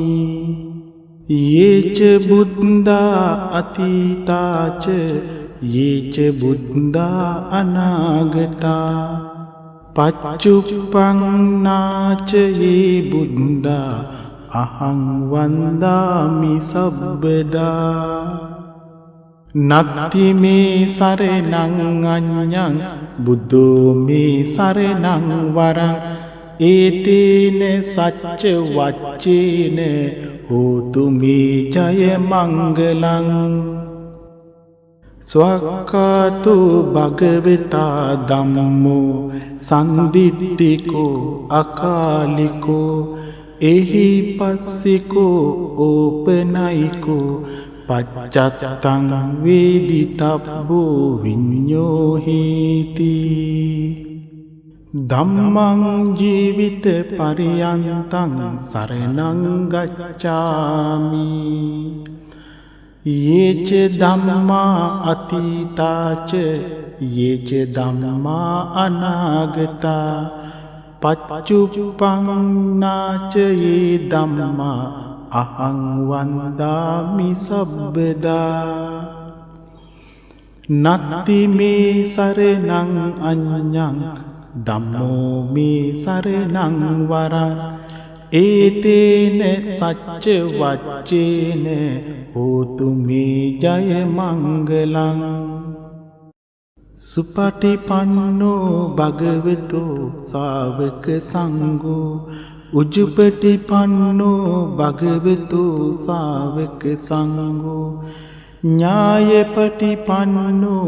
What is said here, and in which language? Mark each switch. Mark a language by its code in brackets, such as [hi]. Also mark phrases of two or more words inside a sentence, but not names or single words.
[pi] යේච බුද්ධා අතීතාච යේච බුද්ධා අනාගතා පච්චුප්පන්නාච යේ බුද්ධා අහං වන්දාමි සබ්බදා. නත්ති මේ සරණං අඤ්ඤං බුද්ධෝ මේ සරණං වරං ඒතේන සච්ච වච්චේන හෝතු මේ ජය මංගලං. ස්වක්ඛාතු භගවතා ධම්මෝ සම්දිට්ඨිකෝ අකාලිකෝ එහි පස්සිකෝ ඕපනයිකෝ පච්චත්තං වේදිතබ්බෝ විඤ්ඤෝහීති. ධම්මං ජීවිත පරියන්තං සරණං ගච්ඡාමි. යේච ධම්මා අතීතාච යේච ධම්මා අනාගතා පච්චුප්පන්නාච යේ ධම්මා අහං වන්දාමි සබ්බදා. නත්ති මේ සරණං අඤ්ඤං ධම්මෝ මේ සරණං වරං ඒතේන සච්ච වච්චේන හෝතු මේ ජය මංගලං. සුපටිපන්නෝ භගවතෝ ශාවක සංඝෝ උජුපටිපන්නෝ භගවතෝ ශාවක සංඝෝ ඥායපටිපන්නෝ